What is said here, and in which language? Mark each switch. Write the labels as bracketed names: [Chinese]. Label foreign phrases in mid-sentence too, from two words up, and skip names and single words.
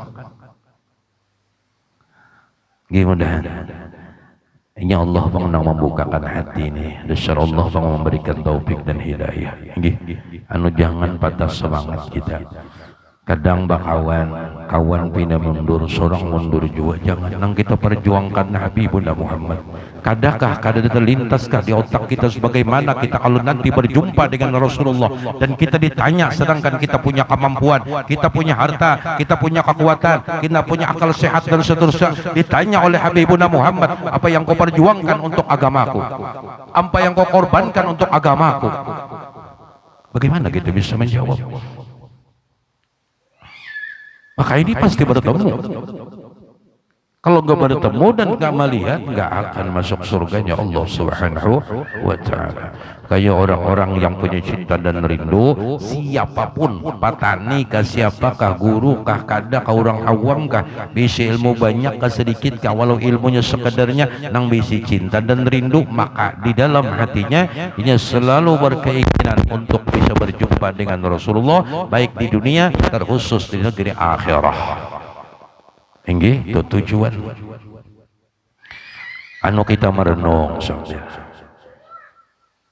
[Indonesian] Mudahan ini Allah mengenang membukakan hati ini. Dasar Allah memberikan taufik dan hidayah. Jangan patah semangat kita. Kadang kawan pindah mundur, seorang mundur juga. Jangan nang kita perjuangkan Habibuna Muhammad. Kadakah kada terlintaskah di otak kita sebagaimana kita kalau nanti berjumpa dengan Rasulullah dan kita ditanya, sedangkan kita punya kemampuan, kita punya harta, kita punya kekuatan, kita punya akal sehat dan seterusnya, ditanya oleh Habibuna Muhammad, apa yang kau perjuangkan untuk agamaku? Apa yang kau korbankan untuk agamaku? Bagaimana kita bisa menjawab? Maka ini pasti bertemu. Kalau nggak bertemu dan nggak melihat, nggak akan masuk surganya Allah [Arabic] سبحانه وتعالى. [Indonesian] Kayak orang-orang yang punya cinta dan rindu, siapapun, petani kah, siapakah, guru kah, kada kah, orang awam kah, bisa ilmu banyak kah, sedikit kah, walau ilmunya sekadarnya, nang bisa cinta dan rindu, maka di dalam hatinya ini selalu berkeinginan untuk bisa berjumpa dengan Rasulullah, baik di dunia terkhusus di negeri akhirah. Ini itu tujuan anu kita merenung saudara.